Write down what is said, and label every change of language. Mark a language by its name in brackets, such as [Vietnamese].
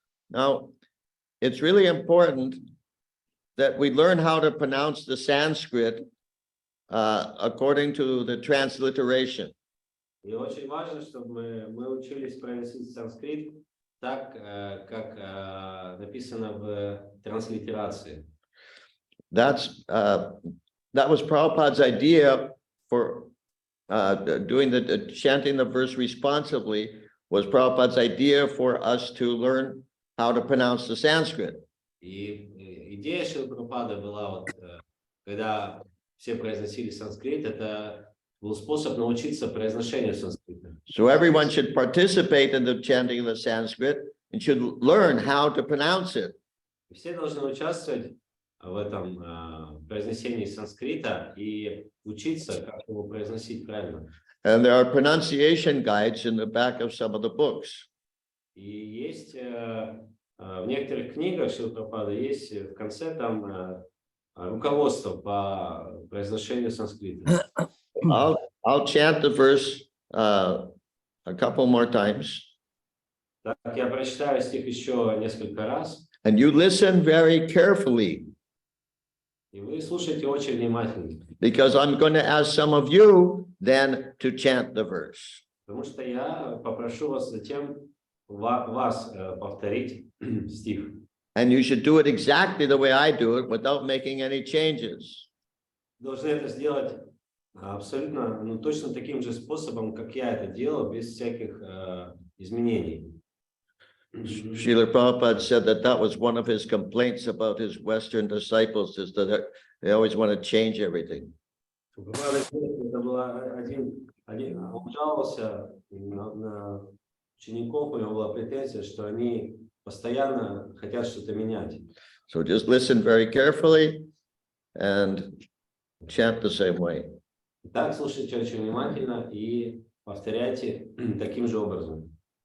[English] Now, it's really important that we learn how to pronounce the Sanskrit according to the transliteration. [Russian] И очень важно, чтобы мы учились произносить санскрит так, как написано в транслитерации. [English] That was Prabhupada's idea for doing chanting the verse responsibly, was Prabhupada's idea for us to learn how to pronounce the Sanskrit. [Russian] И идея Шрилы Прабхупады была, вот, когда все произносили санскрит, это был способ научиться произношению санскрита. [English] So everyone should participate in the chanting of the Sanskrit and should learn how to pronounce it. [Russian] Все должны участвовать в этом произнесении санскрита и учиться, как его произносить правильно. [English] And there are pronunciation guides in the back of some of the books. [Russian] И есть в некоторых книгах Шрилы Прабхупады есть в конце там руководство по произношению санскрита. [English] I'll chant the verse a couple more times. [Russian] Так, я прочитаю стих еще несколько раз. [English] And you listen very carefully, [Russian] И вы слушайте очень внимательно. [English] because I'm going to ask some of you then to chant the verse. [Russian] Потому что я попрошу вас затем вас повторить стих. [English] And you should do it exactly the way I do it without making any changes. [Russian] Должны это сделать абсолютно, точно таким же способом, как я это делал, без всяких изменений. [English] Srila Prabhupada said that was one of his complaints about his Western disciples, is that they always want to change everything. [Russian] Это было он жаловался на учеников, у него была претензия, что они постоянно хотят что-то менять. [English] So just listen very carefully and chant the same way. [Russian] Так, слушайте очень внимательно и повторяйте таким же образом.